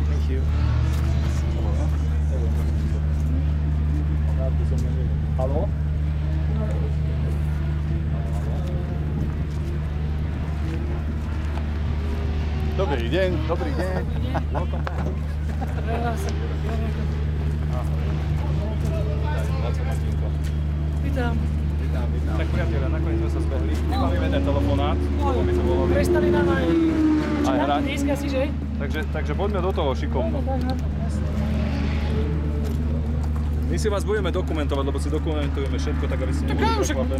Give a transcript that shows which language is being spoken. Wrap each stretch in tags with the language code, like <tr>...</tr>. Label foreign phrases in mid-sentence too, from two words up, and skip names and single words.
<sk>you. Haló? Dobrý deň. Dobrý deň.</sk> <en>Welcome back.</en> <sk>Vítam. Tak priatelia, nakoniec sme sa zbehli. Vybavíme ten telefonát, lebo by to bolo... Prestali nám aj hrať. disk asi, že? Takže poďme do toho šikovno. My si vás budeme dokumentovať, lebo si dokumentujeme všetko, tak aby ste neboli prekvapení.</sk>